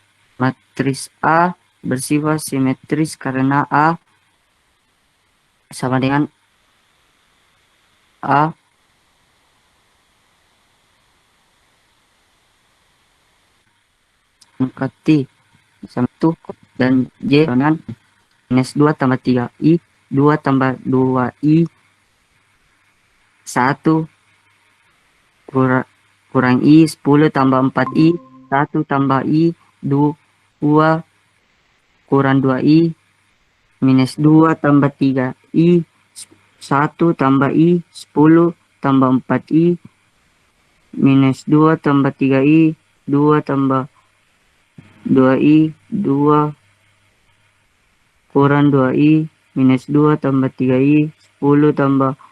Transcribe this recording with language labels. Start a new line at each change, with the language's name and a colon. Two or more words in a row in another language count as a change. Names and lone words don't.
Indonesian: Matriks A bersifat simetris karena A sama dengan A angka T sama 1 dan J dengan minus 2 tambah 3i 2 tambah 2i 1 kurang i 10 tambah 4i 1 tambah i 2 kurang 2i minus 2 tambah 3i 1 tambah i 10 tambah 4i minus 2 tambah 3i 2 tambah 2i 2 kurang 2i minus 2 tambah 3i 10 tambah